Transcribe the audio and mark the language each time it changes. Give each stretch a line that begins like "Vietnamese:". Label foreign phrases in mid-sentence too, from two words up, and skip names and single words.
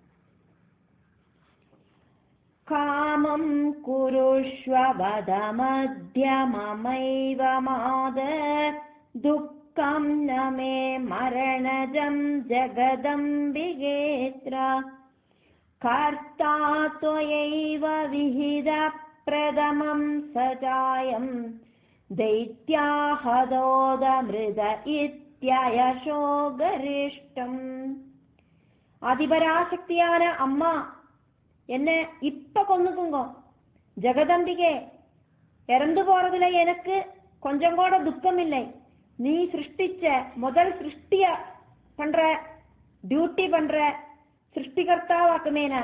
Sanskrit: कामं कुरुष्व वदमद्य ममैव माद दुःखं न मे मरणजं जगदम्बिगेऽत्र कर्ता त्वयैव विहितः प्रथमं सचायं दैत्याहदोदमृद इत्ययशो गरिष्ठम्.
Tamil: அதிபராசக்தியான அம்மா என்ன இப்ப கொன்னுக்குங்க. ஜெகதம்பிகே, இறந்து போறதுல எனக்கு கொஞ்சம் கூட துக்கம் இல்லை. நீ சிருஷ்டிச்ச முதல் சிருஷ்டிய பண்ற, டியூட்டி பண்ற சிருஷ்டிகர்த்தாவாக்குமே நான்.